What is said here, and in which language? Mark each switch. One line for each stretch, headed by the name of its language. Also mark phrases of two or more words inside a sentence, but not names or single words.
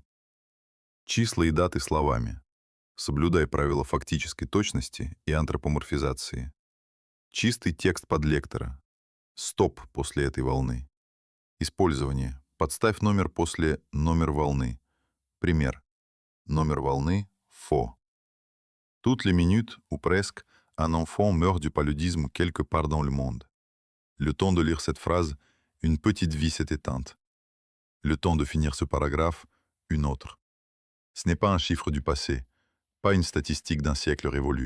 Russian: Числа и даты словами. Соблюдай правила фактической точности и антропоморфизации. Чистый текст под лектора. Стоп после этой волны. Использование. Подставь номер после номер волны. Пример. Номер волны «faux».
French: Toutes les minutes ou presque, un enfant meurt du paludisme quelque part dans le monde. Le temps de lire cette phrase, une petite vie s'est éteinte. Le temps de finir ce paragraphe, une autre. Ce n'est pas un chiffre du passé, pas une statistique d'un siècle révolu.